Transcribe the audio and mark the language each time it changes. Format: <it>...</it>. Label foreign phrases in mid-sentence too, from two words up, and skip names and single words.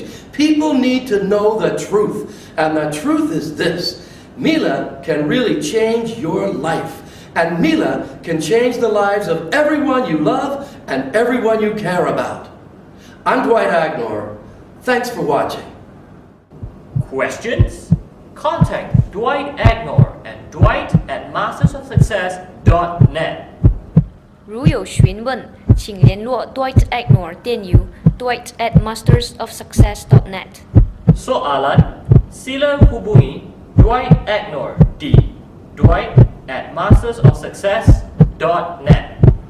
<en>People need to know the truth. And the truth is this: Mila can really change your life. And Mila can change the lives of everyone you love and everyone you care about. I'm Dwight Agnor. Thanks for watching. Questions? Contact Dwight Agnor at Dwight at mastersofsuccess.net。</en> <zh>如有询问，请联络 Dwight Agnor 电邮 Dwight at mastersofsuccess.net。</zh> <ms>Soalan, sila hubungi Dwight Agnor di Dwight at mastersofsuccess.net.</ms>